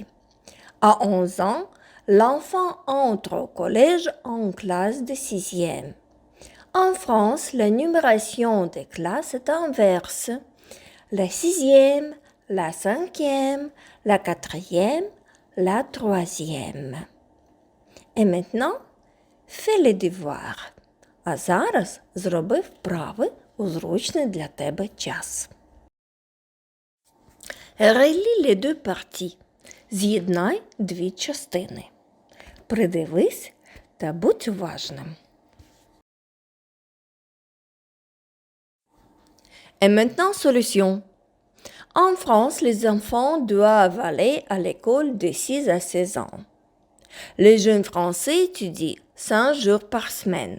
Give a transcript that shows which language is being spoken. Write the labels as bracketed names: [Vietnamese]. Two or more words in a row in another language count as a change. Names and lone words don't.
[French] À 11 ans, l'enfant entre au collège en classe de 6e. En France, la numération des classes est inverse. La 6e, la 5e, la 4e, la 3e. І maintenant, fais les devoirs. [Ukrainian] А зараз зроби вправи у зручний для тебе час. [French] Relie les deux parties. [Ukrainian] З'єднай дві частини. Придивись та будь уважним. [French] Et maintenant, solution. En France, les enfants doivent aller à l'école de 6 à 16 ans. Les jeunes Français étudient 5 jours par semaine.